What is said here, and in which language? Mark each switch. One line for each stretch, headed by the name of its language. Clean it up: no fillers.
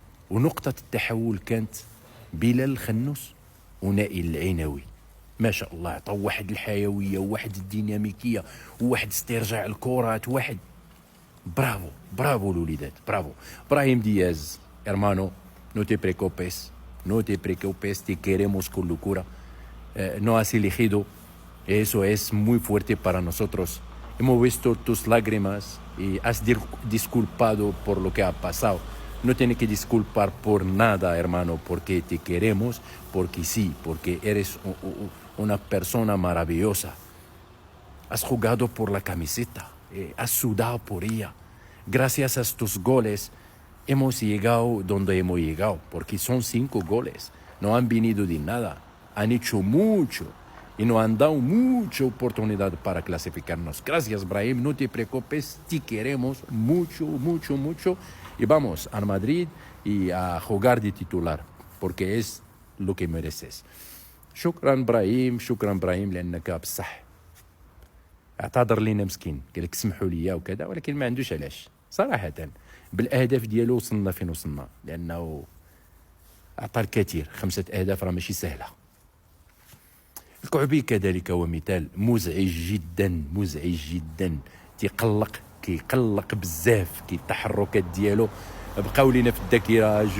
Arabic: ونقطة التحول كانت بلال الخنوس ونائل العيناوي، ما شاء الله عطاو واحد الحيوية وواحد الديناميكية وواحد استرجاع الكرات، واحد برافو الوليدات، برافو.
Spanish: ابراهيم دياز hermano, no te preocupes, te queremos con locura. No has elegido, eso es muy fuerte para nosotros. Hemos visto tus lágrimas y has disculpado por lo que ha pasado. No tienes que disculpar por nada, hermano, porque te queremos, porque sí, porque eres una persona maravillosa. Has jugado por la camiseta, has sudado por ella. Gracias a tus goles hemos llegado donde hemos llegado, porque son 5 goles. No han venido de nada, han hecho mucho y nos han dado mucha oportunidad para clasificarnos. Gracias, Brahim, no te preocupes, te queremos mucho. Y vamos al Madrid y a jugar de titular, porque es lo que mereces.
Arabic: شكرا ابراهيم لانك بصح اعتذر لينا مسكين، قال لك سمحوا لي وكذا، ولكن ما عندوش علاش صراحه. بالاهداف ديالو وصلنا فين وصلنا، لانه اعطى الكثير. 5 أهداف راه ماشي سهله. الكعبي كذلك ومثال، مزعج جدا، كيقلق بزاف، التحركات ديالو بقاو لينا في الذاكره.